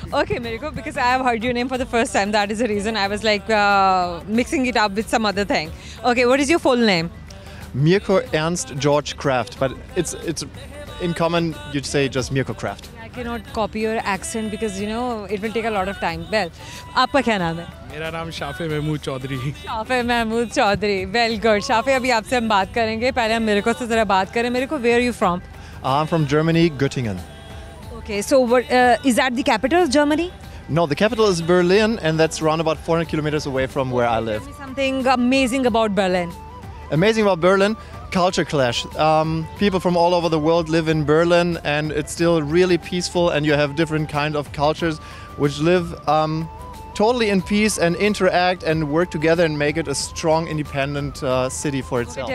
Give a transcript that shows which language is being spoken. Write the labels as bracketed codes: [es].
[en] Okay, Mirko, because I have heard your name for the first time. That is the reason I was like mixing it up with some other thing. Okay, what is your full name? Mirko Ernst George Kraft, but it's in common you'd say just Mirko Kraft. I cannot copy your accent because you know it will take a lot of time. [hi] Well, आपका क्या नाम है? मेरा नाम Shafey Mahmood Chaudhary. Shafey Mahmood Chaudhary, [en] Well good. [hi] Shafey अभी आपसे हम बात करेंगे, पहले हम मिरको से ज़रा बात करें। [en] Mirko, where are you from? I'm from Germany, Göttingen. Okay, so what, is that the capital of Germany? No, the capital is Berlin, and that's around about 400 kilometers away from where I live. Tell me something amazing about Berlin. Amazing about Berlin, culture clash. People from all over the world live in Berlin, and it's still really peaceful, and you have different kind of cultures which live totally in peace and interact and work together and make it a strong, independent city for itself.